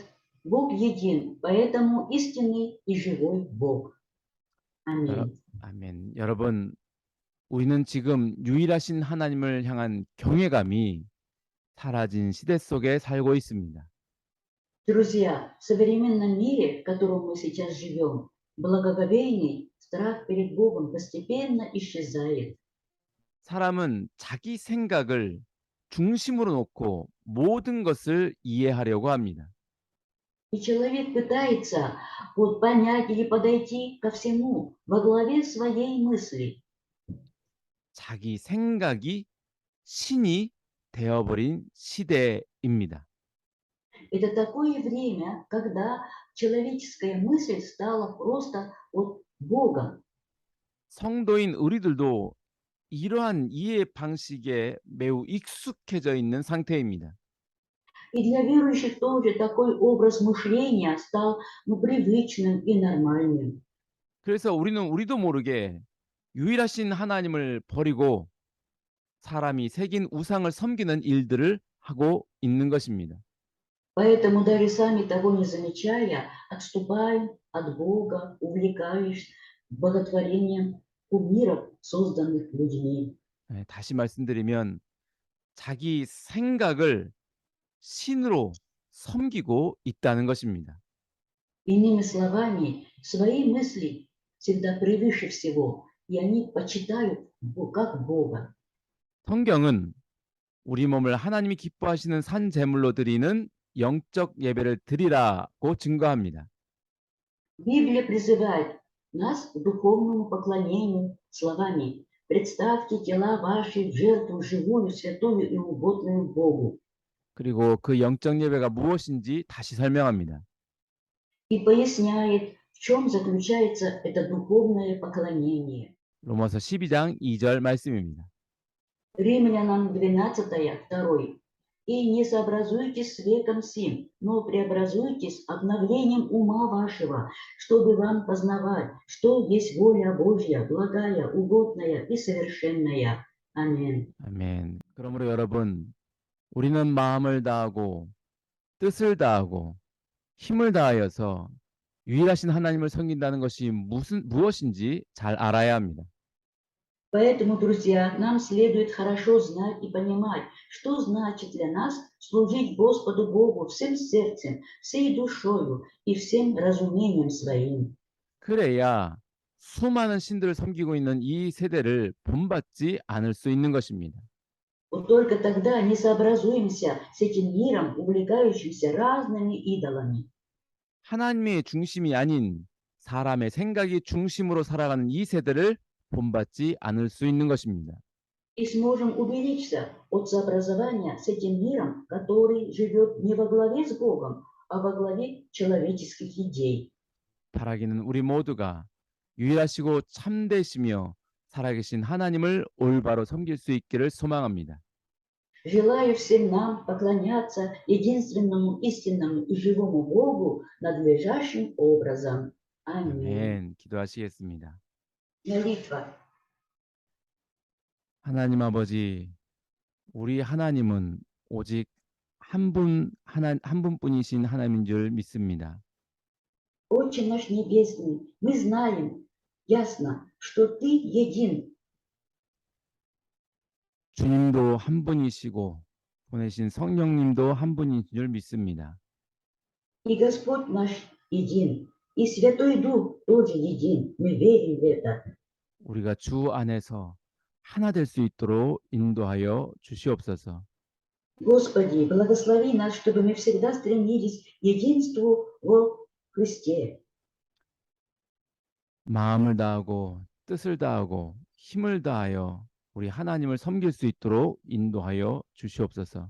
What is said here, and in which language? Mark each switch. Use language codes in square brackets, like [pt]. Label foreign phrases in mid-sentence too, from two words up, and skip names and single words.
[ru] Бог един, поэтому истинный и живой Бог. Аминь. [ko] 아멘. 여러분, 우리는 지금 유일하신 하나님을 향한 경외감이 사라진 시대 속에 살고 있습니다. [ru] Друзья, в современном мире, в котором мы сейчас живем, благоговейный страх перед Богом постепенно исчезает. [ko] 사람은 자기 생각을 중심으로 놓고 모든 것을 이해하려고 합니다. [ru] И человек пытается понять или подойти ко всему во главе своей мысли. [ko] 자기 생각이 신이 되어버린 시대입니다. [ru] Это такое время, когда человеческая мысль стала просто Богом. [ko] 성도인 우리들도 이러한 이해 방식에 매우 익숙해져 있는 상태입니다. [ru] И для верующих тоже такой образ мышления стал привычным и нормальным. [ko] 그래서 우리도 모르게 유일하신 하나님을 버리고 사람이 새긴 우상을 섬기는 일들을 하고 있는 것입니다. [ru] Поэтому даже сами того не замечая, отступаем от Бога, увлекаясь боготворением кумиров, созданных людьми. [ko] 네, 다시 말씀드리면 자기 생각을 신으로 섬기고 있다는 것입니다. [ru] Иными словами, свои мысли всегда превыше всего, и они почитают как Бога. [ko] 성경은 우리 몸을 하나님이 기뻐하시는 산 제물로 드리는 영적 예배를 드리라고 증거합니다. [ru] Библия призывает нас к духовному поклонению словами «Представьте тела ваши в жертву живую, святую и угодную Богу». [ko] 그리고 그 영적 예배가 무엇인지 다시 설명합니다. [ru] И поясняет, в чем заключается это духовное поклонение. [ko] 로마서 12장 2절 말씀입니다. [ru] Римлянам 12, 2. «И не сообразуйтесь с веком сим, но преобразуйтесь обновлением ума вашего, чтобы вам познавать, что есть воля Божья, благая, угодная и совершенная». [ko] 아멘. 아멘. 그러므로 여러분, 우리는 마음을 다하고 뜻을 다하고 힘을 다하여서 유일하신 하나님을 섬긴다는 것이 무엇인지 잘 알아야 합니다. [ru] Поэтому, друзья, нам следует хорошо знать и понимать, что значит для нас служить Господу Богу всем сердцем, всей душою и всем разумением своим. [ko] 그래야 수많은 신들을 섬기고 있는 이 세대를 본받지 않을 수 있는 것입니다. [ru] Вот только тогда не сообразуемся с этим миром, увлекающимся разными идолами. [ko] 하나님의 중심이 아닌 사람의 생각이 중심으로 살아가는 이 세대를 본받지 않을 수 있는 것입니다. [ru] И сможем уберечься от сообразования с этим миром, который живет не во главе с Богом, а во главе человеческих идей. [ko] 바라기는 우리 모두가 유일하시고 참되시며 살아계신 하나님을 올바로 섬길 수 있기를 소망합니다. [ru] Желаю всем нам поклоняться единственному истинному и живому Богу надлежащим образом. Аминь. [ko] 아멘. 기도하시겠습니다. [ru] Молитва. [ko] 하나님 아버지, 우리 하나님은 오직 한 분뿐이신 하나님인 줄 믿습니다. [ru] Отче наш Небесный, мы знаем ясно, что Ты един. [ko] 주님도 한 분이시고 보내신 성령님도 한 분인 줄 믿습니다. [ru] И Господь наш един. И Святой Дух тоже един. Мы верим в это. [ko] 우리가 주 안에서 하나 될 수 있도록 인도하여 주시옵소서. [ru] Господи, благослови нас, чтобы мы всегда стремились к единству во Христе. [ko] 마음을 다하고 뜻을 다하고 힘을 다하여 우리 하나님을 섬길 수 있도록 인도하여 주시옵소서.